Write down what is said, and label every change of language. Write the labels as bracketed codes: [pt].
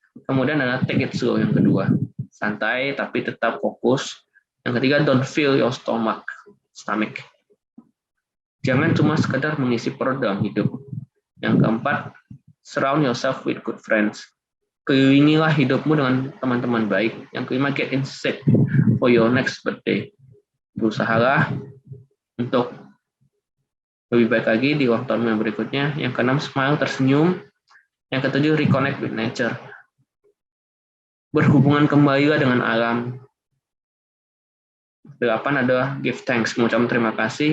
[id] Kemudian ada [en] take it slow, [id] yang kedua, santai tapi tetap fokus. Yang ketiga, [en] don't fill your stomach. [id] Jangan cuma sekedar mengisi perut dalam hidup. Yang keempat, [en] surround yourself with good friends. [id] Kelilingilah hidupmu dengan teman-teman baik. Yang kelima, [en] get in shape for your next birthday. [id] Berusahalah untuk lebih baik lagi di waktu yang berikutnya. Yang keenam, smile, tersenyum. Yang ketujuh, [en] reconnect with nature. [id] Berhubungan kembalilah dengan alam. 8 adalah [en] give thanks, [id] mengucapkan terima kasih.